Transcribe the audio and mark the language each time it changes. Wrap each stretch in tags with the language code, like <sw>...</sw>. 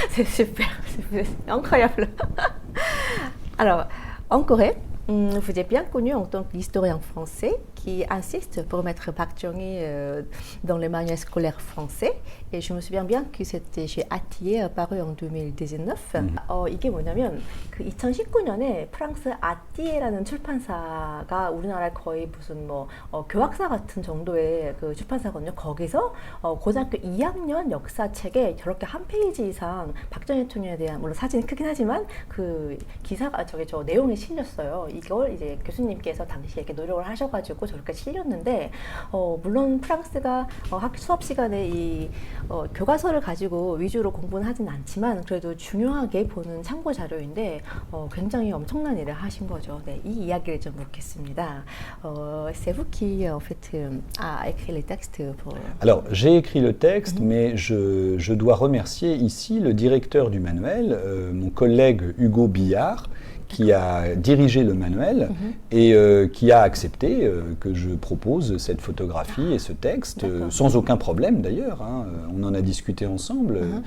<fr>C'est super, c'est incroyable. Alors, en Corée, vous êtes bien connu en tant qu'historien français qui insiste pour mettre Park Chung-hee dans les manuels scolaires français. Et je me souviens bien que c'était chez Atier paru en 2019.</fr> <ko>이게 뭐냐면 그 2019년에 프랑스 아띠에라는 출판사가 우리나라에 거의 무슨 교학사 같은 정도의 그 출판사거든요. 거기서 고등학교 2학년 역사책에 저렇게 한 페이지 이상 박정희 대통령에 대한 물론 사진이 크긴 하지만 그 기사가 저 내용이 실렸어요. 이걸 이제 교수님께서 당시에 이렇게 노력을 하셔가지고 저렇게 실렸는데 물론 프랑스가 수업 시간에 이 교과서를 가지고 위주로 공부는 하진 않지만 그래도 중요하게 보는 참고 자료인데 굉장히 엄청난 일을 하신 거죠. 네, 이 이야기를 좀 묻겠습니다.</ko> <fr>C'est vous qui en fait a écrit les textes pour... Alors, j'ai écrit le texte, mais je dois remercier ici le directeur du manuel, mon collègue Hugo Billard, qui a dirigé le manuel et qui a accepté que je propose cette photographie et ce texte, sans aucun problème d'ailleurs, hein, on en a discuté ensemble.</fr>